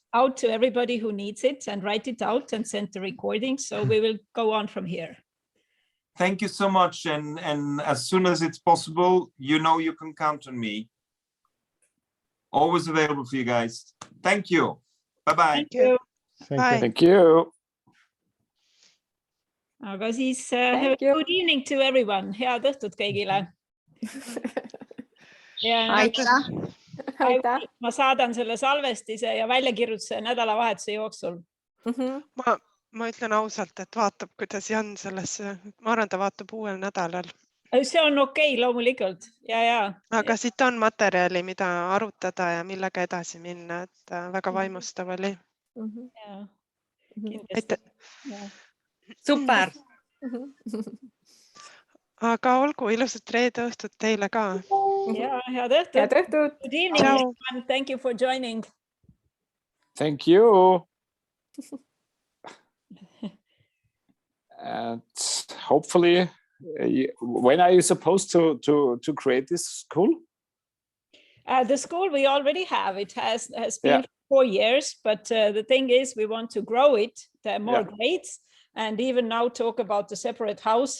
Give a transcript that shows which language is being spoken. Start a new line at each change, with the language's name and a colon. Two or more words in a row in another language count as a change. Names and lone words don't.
English: out to everybody who needs it and write it out and send the recording. So we will go on from here. Thank you so much. And as soon as it's possible, you know you can count on me. Always available for you guys. Thank you. Bye-bye. Thank you. Bye. Thank you.
Estonian: Aga siis
English: have a good evening to everyone.
Estonian: Head õhtut kõigile. aitäh. ma saadan selle salvestise ja väljakirjutuse nädalavahetuse jooksul. ma ütlen ausalt, et vaatab, kuidas Jan sellesse, ma arvan, ta vaatab uuel nädalal. See on okei, loomulikult. Aga siit on materjali, mida arutada ja millega edasi minna, et väga vaimustav oli. Super. Aga olgu, ilusat reede õhtut teile ka. Head õhtut.
English: Good evening, everyone. Thank you for joining. Thank you. And hopefully, when are you supposed to create this school? The school we already have. It has been 4 years, but the thing is we want to grow it, more grades, and even now talk about the separate house.